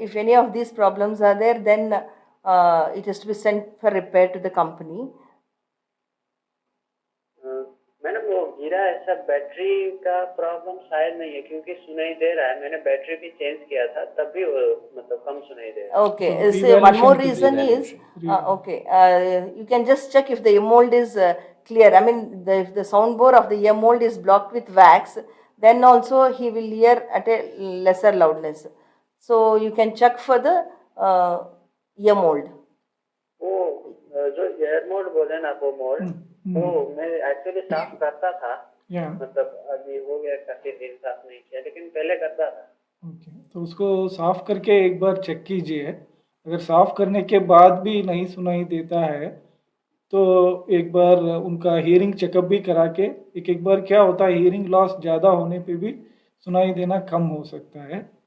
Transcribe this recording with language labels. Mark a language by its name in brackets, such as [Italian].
[English] If any of these problems are there, then it has to be sent for repair to the company. [Hindi] मैंने वो गिरा ऐसा battery का problem शायद नहीं है, क्योंकि सुनाई दे रहा है। मैंने बैटरी भी चेंज किया था तब भी वो मतलब कम सुनाई दे रहा है। [English] Okay, So, so one more evaluation reason is, Re- okay, you can just check if the ear mold is clear. I mean, if the sound bore of the ear mold is blocked with wax, then also he will hear at a lesser loudness. So you can check for the ear mold. [Hindi] वो जो air mode बोले ना, वो mode वो मैं actually साफ करता था। या मतलब अभी हो गया काफी दिन साफ नहीं किया, लेकिन पहले करता था। ओके, तो उसको साफ करके एक बार चेक कीजिए। अगर साफ करने के बाद भी नहीं सुनाई देता है तो एक बार उनका हियरिंग चेकअप भी करा के, एक एक बार क्या होता है, हियरिंग लॉस ज़्यादा होने पे भी सुनाई देना कम हो सकता है।